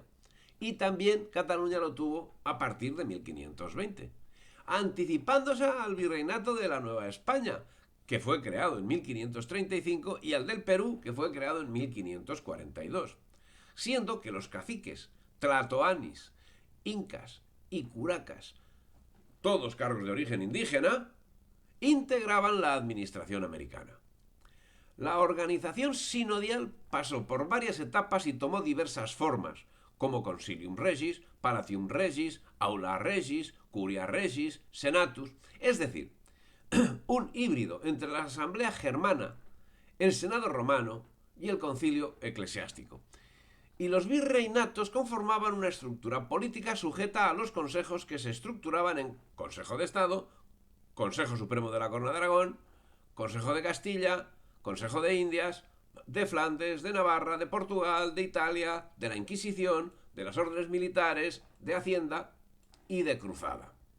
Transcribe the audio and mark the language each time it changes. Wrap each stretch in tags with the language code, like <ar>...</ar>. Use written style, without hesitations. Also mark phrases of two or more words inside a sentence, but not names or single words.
<es>Y también Cataluña lo tuvo a partir de 1520, anticipándose al virreinato de la Nueva España, que fue creado en 1535, y al del Perú, que fue creado en 1542, siendo que los caciques tlatoanis, incas y curacas, todos cargos de origen indígena, integraban la administración americana. La organización sinodial pasó por varias etapas y tomó diversas formas, como Consilium Regis, Palatium Regis, Aula Regis, Curia Regis, Senatus, es decir, un híbrido entre la Asamblea Germana, el Senado Romano y el Concilio Eclesiástico. Y los virreinatos conformaban una estructura política sujeta a los consejos que se estructuraban en Consejo de Estado, Consejo Supremo de la Corona de Aragón, Consejo de Castilla, Consejo de Indias, de Flandes, de Navarra, de Portugal, de Italia, de la Inquisición, de las órdenes militares, de Hacienda y de Cruzada.</es>